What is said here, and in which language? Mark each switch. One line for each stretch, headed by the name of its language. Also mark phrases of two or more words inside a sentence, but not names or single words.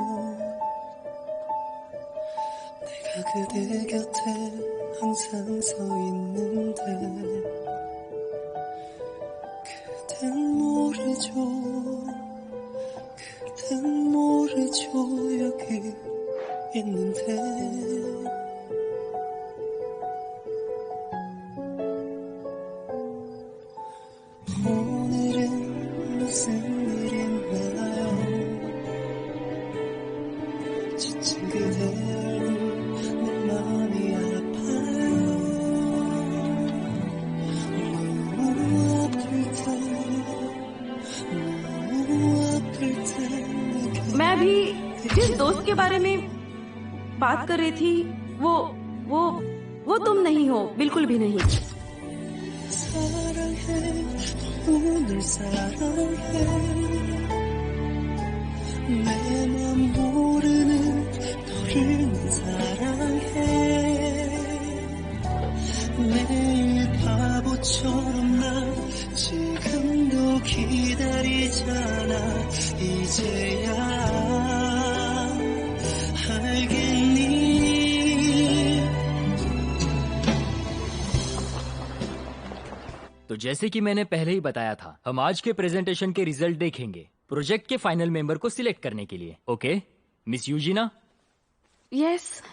Korean: 내가 그대 곁에 항상 서 있는데 그댄 모르죠, 그댄 모르죠, 여기 있는데 오늘은 무슨 일 있나요? 지친 그대를 내 마음이 아파요. 너무 아플 때, 너무 아플 때
Hindi: मैं अभी जिस दोस्त के बारे में बात कर रही थी वो तुम नहीं हो, बिल्कुल भी नहीं।
Korean: 사랑해, 오늘 사랑해. 내 맘 모르는 너를 사랑해. 매일 바보처럼 난 지금도 기다리잖아. 이제야 알겠니?
Hindi: तो जैसे कि मैंने पहले ही बताया था, हम आज के प्रेजेंटेशन के रिजल्ट देखेंगे प्रोजेक्ट के
English: final member
Hindi: को सिलेक्ट करने के लिए।
English: okay Miss
Hindi: यूजिना? यस।